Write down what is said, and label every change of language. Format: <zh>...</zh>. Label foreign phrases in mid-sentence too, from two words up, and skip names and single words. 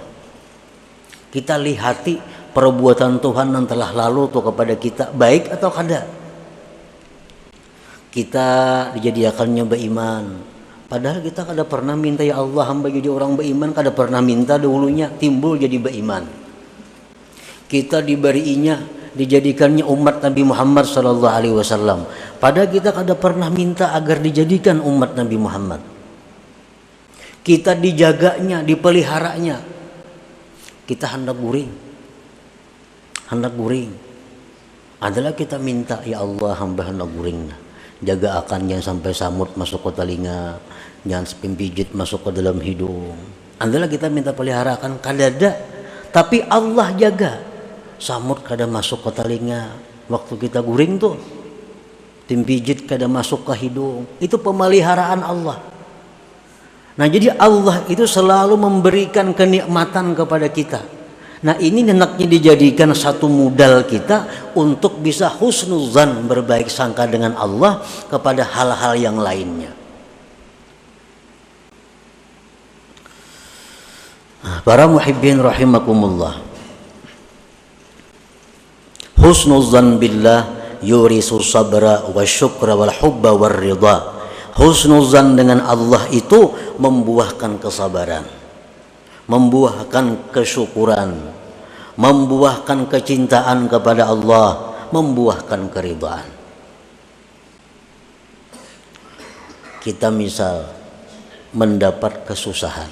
<bjn>Kita lihati perbuatan Tuhan yang telah lalu tuh kepada kita, baik atau kada. Kita dijadikannya beriman. Padahal kita kada pernah minta,</bjn> <ar>يا الله</ar> <bjn>hamba jadi orang beriman, kada pernah minta dahulunya, timbul jadi beriman. Kita diberinya, dijadikannya umat Nabi Muhammad</bjn> <ar>صلى الله عليه وسلم.</ar> <bjn>Padahal kita kada pernah minta agar dijadikan umat Nabi Muhammad. Kita dijaganya, dipeliharanya. Kita hendak guring. Hendak guring. Adalah kita minta,</bjn> <ar>يا الله</ar> <bjn>hamba hendak guring. Jaga akan jangan sampai samut masuk ke telinga, jangan pimpijit masuk ke dalam hidung. Adalah kita minta peliharakan, kadada. Tapi Allah jaga. Samut kada masuk ke telinga waktu kita guring tuh, pimpijit kada masuk ke hidung. Itu pemeliharaan Allah. Nah, jadi Allah itu selalu memberikan kenikmatan kepada kita. Nah, ini hendaknya dijadikan satu modal kita untuk bisa husnuzan, berbaik sangka dengan Allah kepada hal-hal yang lainnya.</bjn> <ar>Nah, para محبين رحمكم الله، حسن الظن بالله يورث صبرا وشكرا والحب والرضا.</ar> <bjn>Husnuzan dengan Allah itu membuahkan kesabaran, membuahkan kesyukuran, membuahkan kecintaan kepada Allah, membuahkan keridhaan. Kita misal mendapat kesusahan.</bjn>